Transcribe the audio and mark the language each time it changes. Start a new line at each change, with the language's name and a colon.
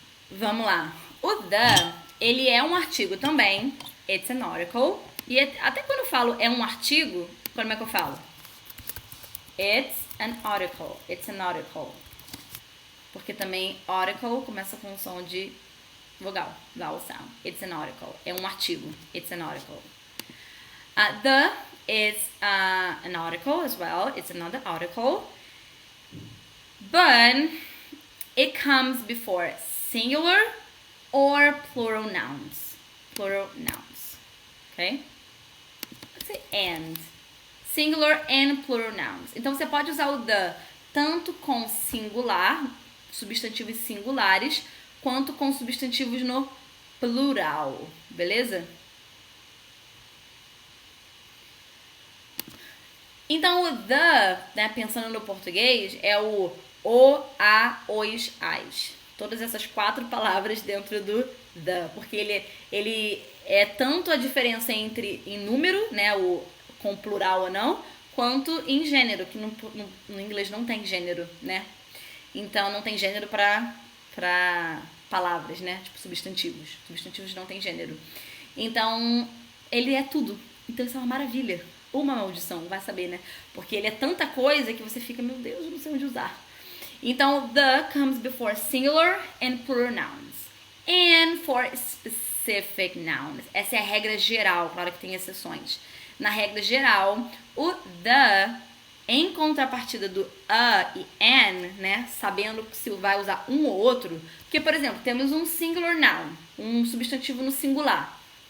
Portuguese: Vamos lá. O the, ele é um artigo também.
English: It's an article.
Portuguese: E até quando eu falo é um artigo, como é que eu falo?
English: It's an article. It's an article.
Portuguese: Porque também article começa com o som de vogal.
English: Vowel sound. It's an article.
Portuguese: É um artigo.
English: It's an article. The is an article as well. It's another article. But it comes before singular or plural nouns. Plural nouns. Okay? Let's say and. Singular and plural nouns.
Portuguese: Então você pode usar o the tanto com singular, substantivos singulares, quanto com substantivos no plural. Beleza? Então o the, né, pensando no português, é o, a, os, as. Todas essas 4 palavras dentro do the, porque ele é tanto a diferença entre em número, né, o com plural ou não, quanto em gênero, que no inglês não tem gênero, né? Então não tem gênero para palavras, né? Tipo substantivos. Substantivos não tem gênero. Então ele é tudo. Então isso é uma maravilha. Ou uma maldição, vai saber, né? Porque ele é tanta coisa que você fica, meu Deus, eu não sei onde usar.
English: Então, the comes before singular and plural nouns. And for specific nouns.
Portuguese: Essa é a regra geral, claro que tem exceções. Na regra geral, o the, em contrapartida do a e an, né? Sabendo se vai usar um ou outro. Porque, por exemplo, temos um singular noun, um substantivo no singular.